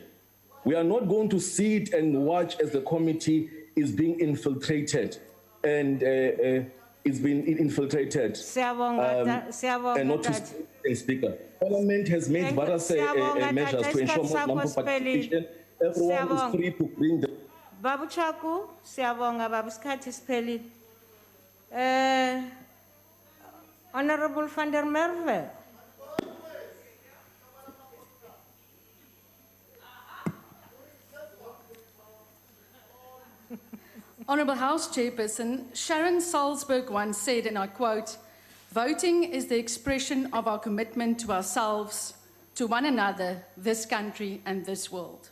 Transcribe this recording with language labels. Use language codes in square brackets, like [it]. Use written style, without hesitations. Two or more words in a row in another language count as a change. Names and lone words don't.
[en] We are not going to sit and watch as the committee is being infiltrated and is being infiltrated. And not to Speaker. Parliament has made various measures to ensure more number participation. Everyone is free to bring the... [zu] Babu Chaku, siyabonga babu skhathi siphelile. [en] Honorable van der Merwe. Honourable House Chairperson, Sharon Salzberg once said, and I quote, "Voting is the expression of our commitment to ourselves, to one another, this country and this world."